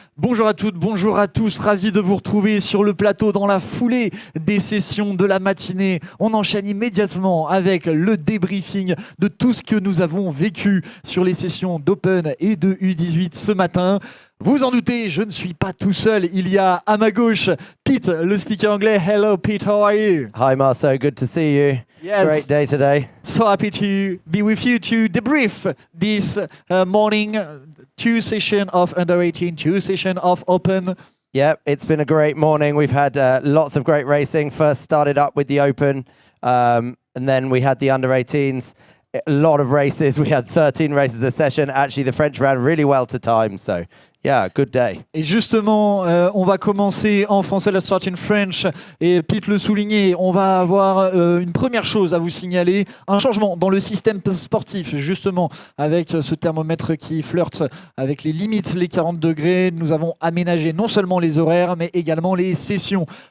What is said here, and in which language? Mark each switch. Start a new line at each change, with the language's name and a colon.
French: Bonjour à toutes, bonjour à tous, ravi de vous retrouver sur le plateau dans la foulée des sessions de la matinée. On enchaîne immédiatement avec le débriefing de tout ce que nous avons vécu sur les sessions d'Open et de U18 ce matin. Vous en doutez, je ne suis pas tout seul. Il y a à ma gauche Pete, le speaker anglais.
English: Hello Pete, how are you? Hi Marceau, good to see you. Yes. Great day today. So happy to be with you to debrief this morning, two session of under 18, two session of Open. Yep, it's been a great morning. We've had lots of great racing. First started up with the Open, and then we had the under 18s. A lot of races. We had 13 races a session. Actually, the French ran really well to time, so yeah, good day.
French: Et justement, on va commencer en français,
English: let's start in French.
French: Et Pete le soulignait, on va avoir une première chose à vous signaler, un changement dans le système sportif, justement, avec ce thermomètre qui flirte avec les limites, les 40 degrés. Nous avons aménagé non seulement les horaires, mais également les sessions.